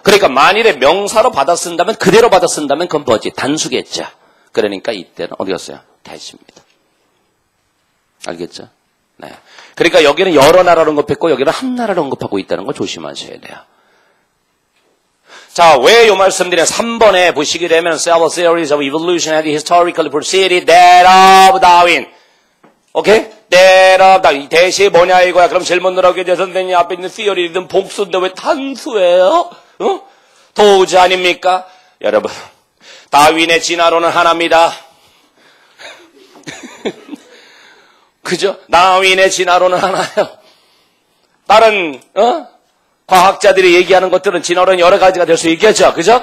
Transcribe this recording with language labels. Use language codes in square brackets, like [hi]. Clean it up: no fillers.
[ko] 그러니까 만일에 명사로 받아 쓴다면 그대로 받아 쓴다면 그건 뭐지? 단수겠죠. 그러니까 이때는 어디 갔어요? 대시입니다. 알겠죠? 네. 그러니까 여기는 여러 나라를 언급했고 여기는 한 나라를 언급하고 있다는 거 조심하셔야 돼요. 자, 왜 요 말씀드리냐? 3번에 보시게 되면 [en] several theories of evolution had historically preceded that of Darwin. [ko] 오케이? [en] that of Darwin. [ko] 이 대시 뭐냐 이거야. 그럼 질문 들어오게 돼. 선생님 앞에 있는 theory는 복수인데 왜 단수예요? 도우지 아닙니까? 여러분, 다윈의 진화론은 하나입니다. 그죠? 다윈의 진화론은 하나예요. 다른 과학자들이 얘기하는 것들은 진화론이 여러 가지가 될 수 있겠죠. 그죠?